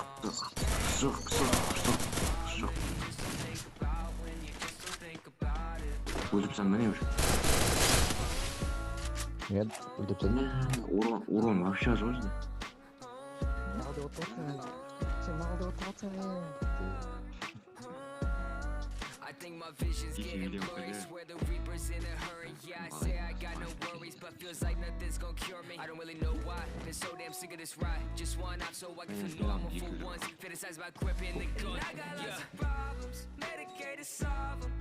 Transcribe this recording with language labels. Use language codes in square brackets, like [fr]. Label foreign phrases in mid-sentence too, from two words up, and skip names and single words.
[kk] Жоқ. Өліпсің міне уже. Нет, өлтіпсің. [ru] Урон вообще жоқ. [kk] Налды отырсың. Сен налды отырсың. [en] I think my vision's getting blurry. Swear the reaper's in a hurry. Yeah, I say I got no worries, but feels like nothing's gonna cure me. I don't really know why. Been so damn sick of this ride. Just one off so I can feel normal for once. Fantasize about gripping the gun. I got lots of problems, medicated solve them.